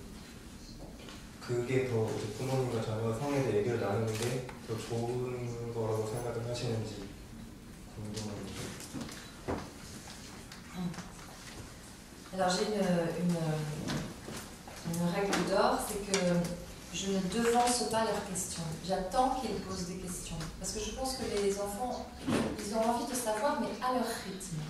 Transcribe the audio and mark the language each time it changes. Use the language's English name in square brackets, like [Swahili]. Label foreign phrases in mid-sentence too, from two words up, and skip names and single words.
[Korean] 그게 더 부모님과 자녀가 성에 대해 얘기를 나누는 게 더 좋은 거라고 생각을 하시는지 궁금합니다. [French] Alors j'ai une règle d'or, c'est que je ne devance pas leurs questions. J'attends qu'ils posent des questions. Parce que je pense que les enfants, ils ont envie de savoir, mais à leur rythme.